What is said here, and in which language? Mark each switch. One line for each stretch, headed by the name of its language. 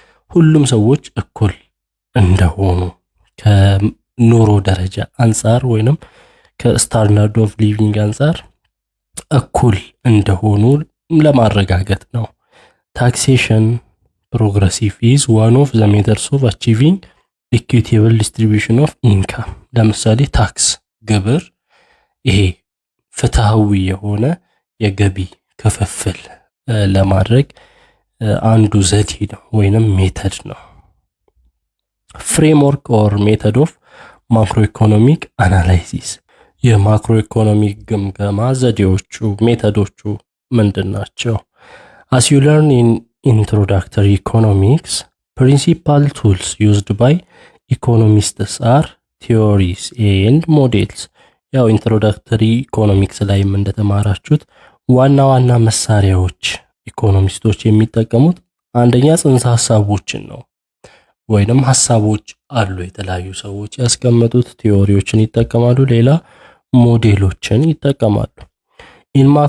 Amharic: ሁሉም ሰዎች እኩል እንደሆኑ ከኑሮ ደረጃ አንጻር ወይንም ከስታንዳርድ ኦፍ ሊቪንግ አንጻር እኩል እንደሆኑ ለማረጋገጥ ነው።
English: ታክሴሽን ፕሮግረሲቭ ኢዝ ዋን ኦፍ ዘ ሜተድስ ኦፍ አቺቪንግ ኢኩዊቴብል ዲስትሪቢዩሽን ኦፍ ኢንካም።
Amharic: ለምሳሌ ታክስ ግብር፣ ይሄ ፍትሃዊ የሆነ የገቢ ክፍፍል ለማድረግ አንዱ ዘዴ ነው ወይንም ሜተድ ነው።
English: ፍሬምወርክ ኦር ሜተድ ኦፍ ማክሮ ኢኮኖሚክ አናላይሲስ።
Amharic: የማክሮ ኢኮኖሚክ ግምገማ ዘዴዎቹ ሜተዶቹ ምንድን ናቸው?
English: As you learn in introductory economics, principal tools used by economists are theories and models.
Amharic: ያው ኢንትሮዳክተሪ ኢኮኖሚክስ ላይም እንደተማራችሁት ዋና ዋና መሳሪያዎች ኢኮኖሚስቶች የሚጠቀሙት አንደኛ ጽንሰ ሐሳቦችን ነው፣ ወይንም ሐሳቦች አሉ የተለያዩ ሰዎች ያስቀመጡት ቲዮሪዎችን ይጠቀማሉ፣ ሌላ ሞዴሎችን ይጠቀማሉ። ኢን